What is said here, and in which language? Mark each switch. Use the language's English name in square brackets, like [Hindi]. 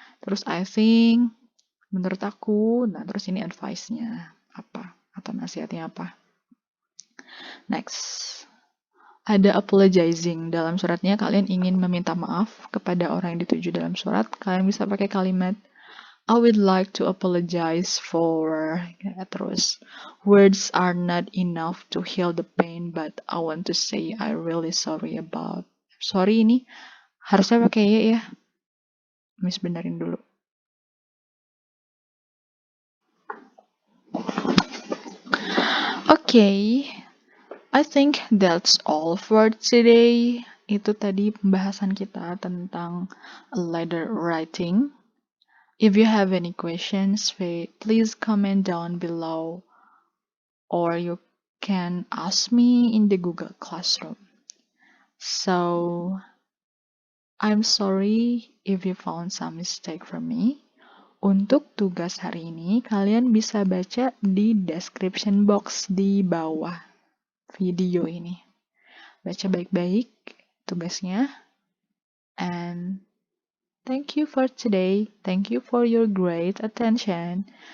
[Indonesian] Terus [English] I think [Indonesian] menurut aku, nah terus ini advice-nya apa atau nasihatnya apa. Next. Ada apologizing. Dalam suratnya kalian ingin meminta maaf kepada orang yang dituju dalam surat. Kalian bisa pakai kalimat [English] I would like to apologize for [Indonesian] terus [English] words are not enough to heal the pain, but I want to say I really sorry [Indonesian] ini harusnya pakai ya. Miss benerin dulu. [English] Okay, I think that's all for today. [Indonesian] Itu tadi pembahasan kita tentang letter writing. [English] If you have any questions, please comment down below or you can ask me in the Google Classroom. So, I'm sorry if you found some mistake from me. [Indonesian] Untuk tugas hari ini, kalian bisa baca di description box di bawah video ini. Baca baik-baik tugasnya. [English] And thank you for today. Thank you for your great attention.